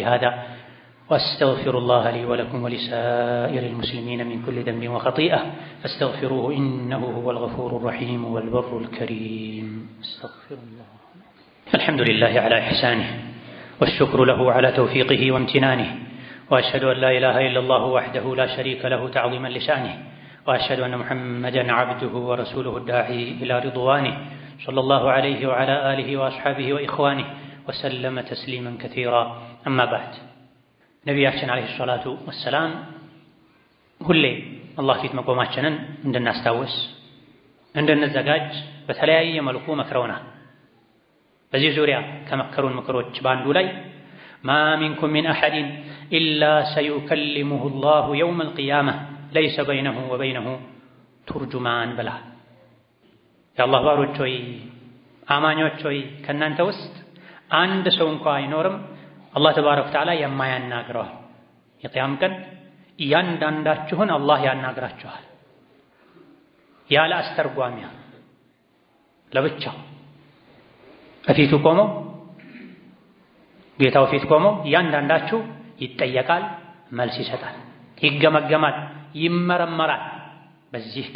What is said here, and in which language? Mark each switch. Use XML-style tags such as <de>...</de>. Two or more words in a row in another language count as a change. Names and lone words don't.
<ar>هذا وأستغفر الله لي ولكم ولسائر المسلمين من كل ذنب وخطيئة فاستغفروه إنه هو الغفور الرحيم والبر الكريم أستغفر الله الحمد لله على إحسانه والشكر له على توفيقه وامتنانه وأشهد أن لا إله إلا الله وحده لا شريك له تعظيما لشأنه وأشهد أن محمدا عبده ورسوله الداعي إلى رضوانه صلى الله عليه وعلى آله وأصحابه وإخوانه وسلم تسليما كثيرا. أما بعد نبينا عليه الصلاة والسلام</ar> <am>ሁሌ አላህ ፊት መቆማችንን እንድናስታውስ እንድንዘጋጅ በተለያየ መልኩ መክረውናል። በዚህ ዙሪያ ከመከሩን ምክሮች በአንዱ ላይ</am> <ar>ما منكم من أحد إلا سيكلمه الله يوم القيامة ليس بينه وبينه ترجمان بلا. يا الله</ar> <am>باروች ሆይ አማኞች ሆይ ከናንተ ውስጥ አንድ ሰው እንኳን አይኖርም አላህ</am> <ar>تبارك وتعالى</ar> <am>የማያናግረው። የቂያም ቀን እያንዳንዳችሁን አላህ ያናግራችኋል ያለ አስተርጓሚያ ለብቻው በፊቱ ቆሞ ጌታው ፊት ቆሞ እያንዳንዳችሁ ይጠየቃል፣ መልስ ይሰጣል፣ ይገመገማል፣ ይመረመራል። በዚህ ቀን</am>